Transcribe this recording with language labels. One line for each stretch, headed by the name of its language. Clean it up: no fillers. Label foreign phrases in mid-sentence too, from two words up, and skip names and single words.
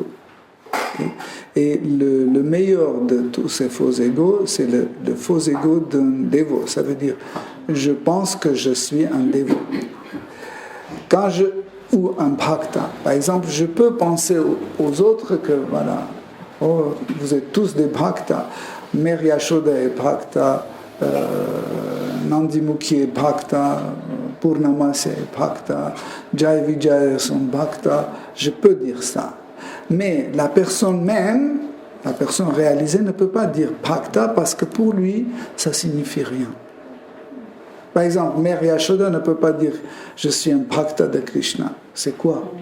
French: Et le meilleur de tous ces faux égos, c'est le faux ego d'un dévot. Ça veut dire, je pense que je suis un dévot. Ou un bhakta. Par exemple, je peux penser aux autres que, voilà, oh, vous êtes tous des bhaktas. Mère Yashoda est bhakta, Nandimukhi est bhakta, Purnamasya est bhakta, Jai Vijaya sont bhakta. Je peux dire ça. Mais la personne même, la personne réalisée ne peut pas dire bhakta parce que pour lui, ça signifie rien. Par exemple, Mère Yashoda ne peut pas dire « je suis un bhakta de Krishna ». C'est quoi?